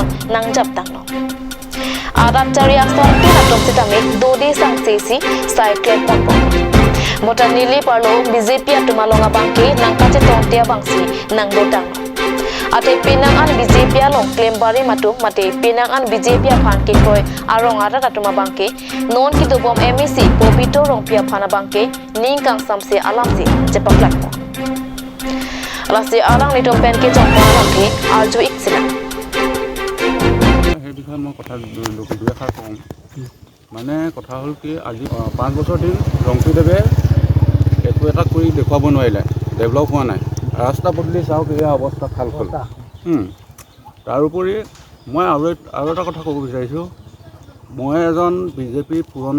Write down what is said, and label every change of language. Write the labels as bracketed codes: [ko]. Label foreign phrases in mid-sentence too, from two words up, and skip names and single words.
[mjw] nang japtang no adat chari ason tina tom sitami dode sang sesi cycle ponpo mota nilip parlo BJP atumalong abangke nang kache tontia bangsi nang dotang ate pinangan BJP along claim bari matu mate pinangan BJP phan ke toy arong ara atuma bangke non ki bom MEC popito rong pia phana bangke ningkang samse alamsi jepaklak lasi arang ni tompen ke jongpon longki arju iksila [as] সেই বিষয়ে মই কথা দুই এষাৰ কওঁ মানে কথা হ'ল কি আজি 5 বছৰ দিন ৰংপুৰদেৱে একো এটা কৰি দেখুৱাব নোৱাৰিলে ডেভেলপ হোৱা নাই ৰাস্তা পদূলি চাওক এয়া অৱস্থা খাল খল তাৰোপৰি মই আৰু এটা কথা ক'ব বিচাৰিছোঁ মই এজন বিজেপিৰ পুৰণা